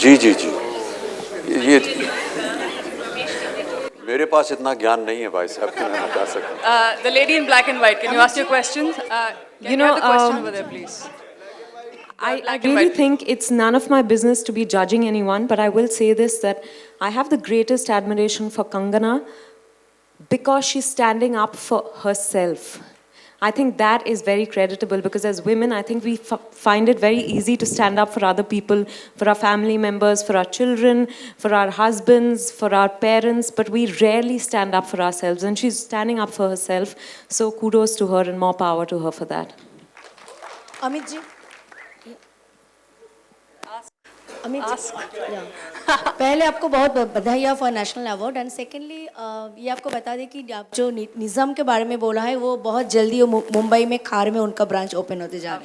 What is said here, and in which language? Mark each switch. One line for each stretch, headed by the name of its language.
Hindi: जी जी जी, ये मेरे पास इतना ज्ञान नहीं है भाई साहब कि मैं बता सकूं।
English: The lady in black and white. Can you ask your question? Can you have the question over there, please? I really think it's none of my business to be judging anyone, but I will say this, that I have the greatest admiration for Kangana because she's standing up for herself. I think that is very creditable because as women, I think we find it very easy to stand up for other people, for our family members, for our children, for our husbands, for our parents, but we rarely stand up for ourselves, and she's standing up for herself. So kudos to her and more power to her for that.
Hindi: Amit ji, Amit ji, पहले आपको बहुत बधाई
English: for national award, and secondly
Hindi: ये आपको बता दें कि आप जो निज़ाम के बारे में बोला है वो बहुत जल्दी मुंबई में खार में उनका ब्रांच ओपन होते जा रहा है।